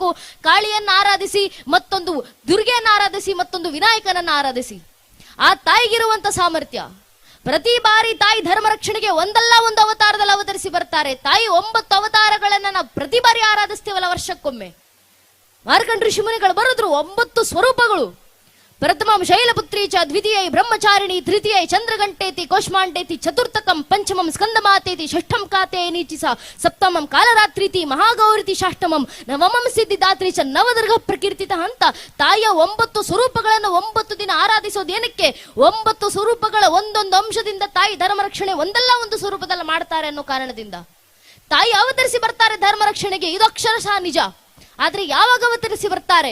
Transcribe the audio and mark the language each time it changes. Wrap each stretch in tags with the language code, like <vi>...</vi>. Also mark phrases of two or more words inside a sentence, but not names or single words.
<kn>ಕಾಳಿಯನ್ನ ಆರಾಧಿಸಿ, ಮತ್ತೊಂದು ದುರ್ಗೆಯನ್ನ ಆರಾಧಿಸಿ, ಮತ್ತೊಂದು ವಿನಾಯಕನನ್ನ ಆರಾಧಿಸಿ. ಆ ತಾಯಿಗಿರುವಂತ ಸಾಮರ್ಥ್ಯ. ಪ್ರತಿ ಬಾರಿ ತಾಯಿ ಧರ್ಮ ರಕ್ಷಣೆಗೆ ಒಂದಲ್ಲ ಒಂದು ಅವತಾರದಲ್ಲಿ ಅವತರಿಸಿ ಬರ್ತಾರೆ. ತಾಯಿ 9 ಅವತಾರಗಳನ್ನ ನಾವು ಪ್ರತಿ ಬಾರಿ ಆರಾಧಿಸ್ತೀವಲ್ಲ ವರ್ಷಕ್ಕೊಮ್ಮೆ. ಮಾರ್ಕಂಡ ಋಷಿಮುನಿಗಳು ಬರೆದ್ರು 9 ಸ್ವರೂಪಗಳು.</kn> <sa>ಪ್ರಥಮಂ ಶೈಲಪುತ್ರಿ ಚ, ದ್ವಿತೀಯ ಬ್ರಹ್ಮಚಾರಿಣಿ, ತೃತೀಯ ಚಂದ್ರಗಂಟೇತಿ ಕೋಷ್ಮಾಂಡೇತಿ, ಚತುರ್ಥಕಂ ಪಂಚಮಂ ಸ್ಕಂದಮಾತೇತಿ, ಷಷ್ಠಂ ಕಾತೆ ನೀಚಿಸ, ಸಪ್ತಮಂ ಕಾಲರಾತ್ರಿತಿ, ಮಹಾಗೌರಿತಿ, ಷಾಷ್ಟಮಂ ನವಮಂ ಸಿದ್ಧಿದಾತ್ರಿ ಚ, ನವದುರ್ಗ ಪ್ರಕೀರ್ತಿತ</sa> <kn>ಅಂತ ತಾಯಿಯ 9 ಸ್ವರೂಪಗಳನ್ನು 9 ದಿನ ಆರಾಧಿಸೋದು ಏನಕ್ಕೆ? 9 ಸ್ವರೂಪಗಳ ಒಂದೊಂದು ಅಂಶದಿಂದ ತಾಯಿ ಧರ್ಮ ರಕ್ಷಣೆ ಒಂದಲ್ಲ ಒಂದು ಸ್ವರೂಪದಲ್ಲಿ ಮಾಡ್ತಾರೆ ಅನ್ನೋ ಕಾರಣದಿಂದ ತಾಯಿ ಅವತರಿಸಿ ಬರ್ತಾರೆ ಧರ್ಮ ರಕ್ಷಣೆಗೆ. ಇದು ಅಕ್ಷರಶಃ ನಿಜ. ಆದ್ರೆ ಯಾವಾಗ ಅವತರಿಸಿ ಬರ್ತಾರೆ?</kn>